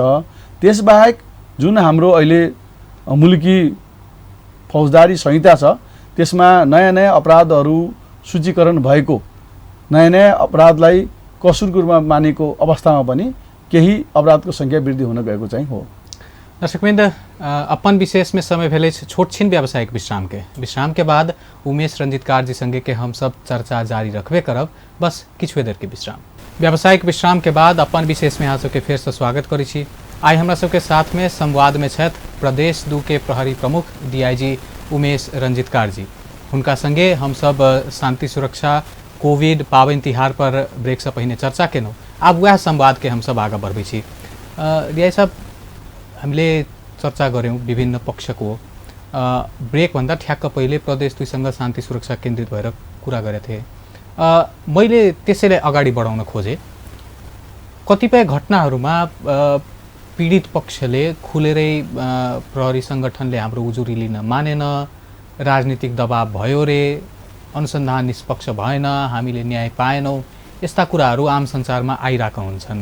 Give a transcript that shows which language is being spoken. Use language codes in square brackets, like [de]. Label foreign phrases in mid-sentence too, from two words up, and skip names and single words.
[ne] त्यसबाहेक जुन हाम्रो अहिले मुलुकी फौजदारी संहिता छ त्यसमा नयाँ अपराधहरू सूचीकरण भएको, नयाँ अपराधलाई कसुरको रूपमा मानेको अवस्थामा पनि केही अपराधको सङ्ख्या वृद्धि हुन गएको चाहिँ हो। [mai] दर्शकवृन्द, अपन विशेष में समय भेले छोट छिन व्यावसायिक विश्राम के बाद उमेश रंजित कारजी संगे के हम सब चर्चा जारी रखबे करब, बस किछु देर के विश्राम। व्यावसायिक विश्राम के बाद अपन विशेष में अहाँ सबके फेर से स्वागत करै छी। आई हमरा सबके साथ में संवाद में छथि प्रदेश 2 के प्रहरी प्रमुख DIG उमेश रंजित कारजी। हुनका संगे हम सब शांति सुरक्षा, कोविड, पाबनि तिहार पर ब्रेक से पहिने चर्चा केलहुँ। आब वह संवाद के हम सब आगे बढ़बै छी। DIG साहब, [ne] हामीले चर्चा गऱ्यौँ विभिन्न पक्षको। ब्रेक भन्दा ठ्याक्क पहिले प्रदेश 2 सँग शान्ति सुरक्षा केन्द्रित भएर कुरा गरेको थिएँ। मैले त्यसैले अगाडि बढाउन खोजेँ। कतिपय घटनाहरूमा पीडित पक्षले खुलेरै प्रहरी सङ्गठनले हाम्रो उजुरी लिन मानेन, राजनीतिक दबाव भयो रे, अनुसन्धान निष्पक्ष भएन, हामीले न्याय पाएनौँ, यस्ता कुराहरू आम संसारमा आइरहेका हुन्छन्।